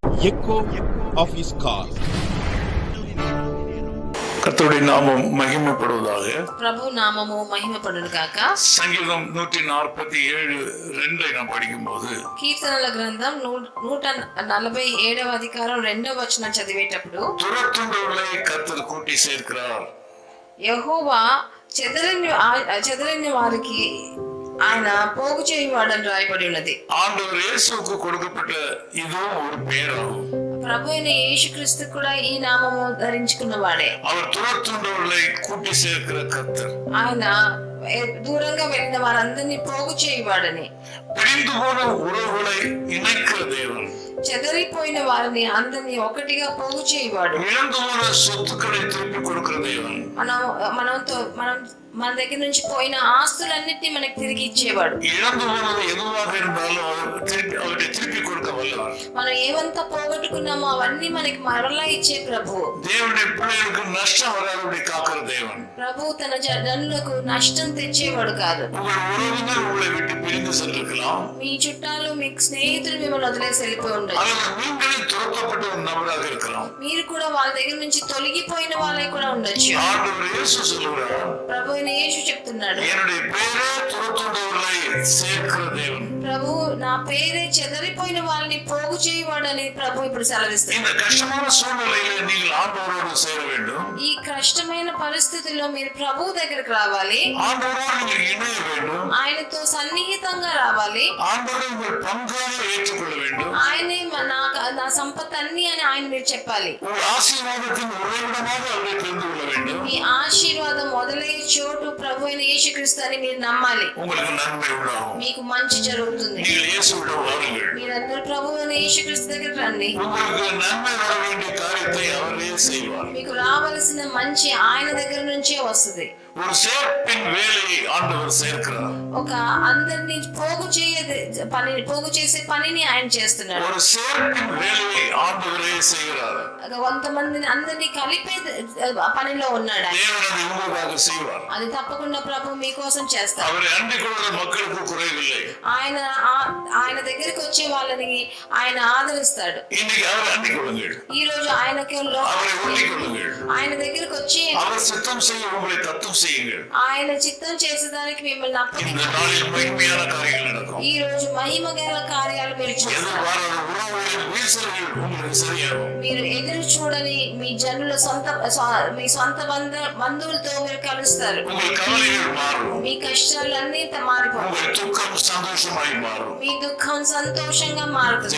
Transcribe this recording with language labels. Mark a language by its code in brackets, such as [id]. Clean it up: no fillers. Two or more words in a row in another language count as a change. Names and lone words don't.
[en] echo of his call. [ta] கர்த்தருடைய நாமம் மகிமைப்படுவதாக. [te] ప్రభు నామము మహిమపడును గాక. [ta] సంగీతం 147:2 நாம் படிக்கும்போது [te] కీర్తనల గ్రంథం 147వ అధికారం 2వ వచనం చదివేటప్పుడు [ta] துரத்துண்டவர்களை கர்த்தர் கூட்டி சேர்க்கிறார். [te] యెహోవా చెదరని వారికి ఆయన పోగు చేయువాడని రాయబడి ఉన్నది. [ta] ஆண்டவர் இயேசுவுக்கு கொடுக்கப்பட்ட இதுவும் ஒரு பேராகும். [te] ప్రభు అయిన యేసుక్రీస్తు కూడా ఈ నామము ధరించుకున్నవాడే. [ta] அவர் துரத்துண்டவர்களை கூட்டி சேர்க்கிற கர்த்தர். [te] ఆయన దూరంగా వెళ్ళిన వారందరినీ పోగు చేయువాడని, [ta] பிரிந்து போன உறவுகளை இணைக்கிற தேவன், [te] చెదరిపోయిన వారిని అందరినీ ఒకటిగా పోగు చేయువాడు, [ta] இழந்து போன சொத்துக்களை திருப்பி கொடுக்கிற தேவன், [te] మన దగ్గర నుంచి పోయిన ఆస్తులన్నిటినీ మనకి తిరిగి ఇచ్చేవాడు. [ta] இழந்து போனது எதுவாக இருந்தாலும் அவரை திருப்பி கொடுக்க வல்லவர். [te] మనం ఏమంతా పోగొట్టుకున్నామో అవన్నీ మనకి మరలా ఇచ్చే ప్రభు. [ta] தேவனுடைய பிள்ளைகளுக்கு நஷ்டம் வராதபடி காக்கிற தேவன். [te] ప్రభు తన జనులకు నష్టం తెచ్చేవాడు కాదు. [ta] உங்கள் உறவினர் உங்களை விட்டு பிரிந்து சென்றிருக்கலாம். [te] మీ చుట్టాలు మీ స్నేహితులు మిమ్మల్ని వదిలేసి వెళ్ళిపోయి ఉండొచ్చు. [ta] நீங்களே துரத்தப்பட்ட ஒரு நபராக இருக்கலாம். [te] మీరు కూడా వాళ్ళ దగ్గర నుంచి తొలగిపోయిన వాళ్ళే కూడా ఉండొచ్చు. [ta] ஆண்டவர் இயேசு சொல்கிறார், [te] ప్రభు యేసు చెప్తున్నాడు, [ta] என்னுடைய பேரே துரத்துண்டவர்களை சேர்க்கிற தேவன். [te] ప్రభు నా పేరే చెదరిపోయిన వాళ్ళని పోగు చేయవాడని ప్రభు ఇప్పుడు సెలవిస్తున్నాడు. [ta] இந்த కష్టமான சூழ்நிலையில நீங்கள் ஆண்டவரோடு சேர வேண்டும். [te] ఈ కష్టమైన పరిస్థితుల్లో మీరు ప్రభు దగ్గరికి రావాలి. [ta] ஆண்டவரோடு நீங்கள் இணைய வேண்டும். [te] ఆయనతో సన్నిహితంగా రావాలి. [ta] ஆண்டவரை உங்கள் பங்காக ஏற்றுக்கொள்ள வேண்டும். [te] ఆయనే నా సంపత్తన్ని అని ఆయన మీరు చెప్పాలి. [ta] உங்கள் ஆசீர்வாதத்தின் உறைவிடமாக அவரை தெரிந்து கொள்ள வேண்டும். [te] మీ ఆశీర్వాదం మొదలయ్యే చోటు ప్రభు అయిన యేసుక్రీస్తు అని మీరు నమ్మాలి. [ta] உங்களுக்கு நன்மை உண்டாகும். [te] మీకు మంచి జరుగుతుంది. [ta] நீங்கள் இயேசுவிடம் வாருங்கள். [te] మీరందరూ ప్రభు అయిన యేసుక్రీస్తు దగ్గరికి రండి. [ta] உங்களுக்கு நன்மை வர வேண்டிய காரியத்தை அவரே செய்வார். [te] మీకు రావాల్సిన మంచి ఆయన దగ్గర నుంచే వస్తుంది. [ta] ஒரு சேர்ப்பின் வேலையை ஆண்டவர் சேர்க்கிறார். [te] ఒక అందరిని పోగు చేసే పనిని ఆయన చేస్తున్నాడు. [ta] ஒரு சேர்ப்பின் வேலையை ஆண்டவரே செய்கிறார். [te] కొంతమందిని అందరినీ కలిపే పనిలో ఉన్నాడు. [ta] தேவன் அதை உங்களுக்காக செய்வார். [te] అది తప్పకుండా ప్రభు మీకోసం చేస్తారు. [ta] அவரை அண்டிக் கொள்கிற மக்களுக்கு குறைவில்லை. [te] ఆయన దగ్గరికి వచ్చే వాళ్ళని ఆయన ఆదరిస్తాడు. [ta] இன்னைக்கு அவரை அண்டிக் கொள்ளுங்கள். [te] ఈ రోజు ఆయనకి [ta] அவரை ஒட்டிக் கொள்ளுங்கள். [te] ఆయన దగ్గరికి వచ్చి [ta] அவர் சித்தம் செய்ய உங்களை தத்தம் செய்யுங்கள். [te] ఆయన చిత్తం చేసేదానికి మిమ్మల్ని అప్పగించండి. [ta] இந்த நாளில் மகிமையான காரியங்கள் நடக்கும். [te] ఈ రోజు మహిమగల కార్యాలు మీరు చూస్తారు. మీరు ఎదురు చూడని మీ జనుల మీ సొంత బంధువులతో మీరు కలుస్తారు. మీ కష్టాలన్నీ మారిపోతాయి. మీ దుఃఖం సంతోషంగా మారుతుంది.